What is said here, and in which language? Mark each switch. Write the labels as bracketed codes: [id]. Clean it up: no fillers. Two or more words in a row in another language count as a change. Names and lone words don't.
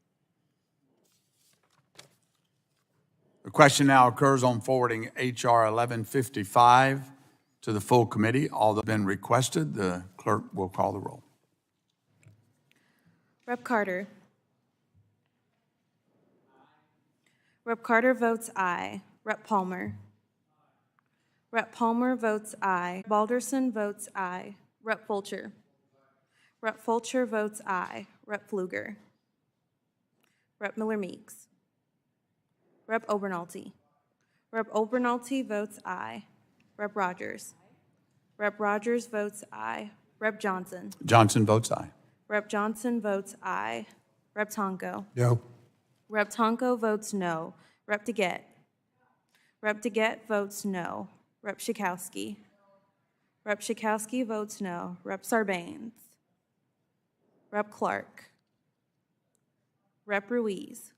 [en] The question now occurs on forwarding H.R. 1155 to the full committee. All that have been requested, the clerk will call the roll. Rep. Carter. Rep. Carter votes aye. Rep. Palmer. Rep. Palmer votes aye. Balderson votes aye. Rep. Fulcher. Rep. Fulcher votes aye. Rep. Pfluger. Rep. Miller-Meeks. Rep. Obernolte. Rep. Obernolte votes aye. Rep. Rogers. Rep. Rogers votes aye. Rep. Johnson. Johnson votes aye. Rep. Johnson votes aye. Rep. Tonko. No. Rep. Tonko votes no. Rep. DeGette. Rep. DeGette votes no. Rep. Schakowsky. Rep. Schakowsky votes no. Rep. Sarbanes. Rep. Clark. Rep. Ruiz.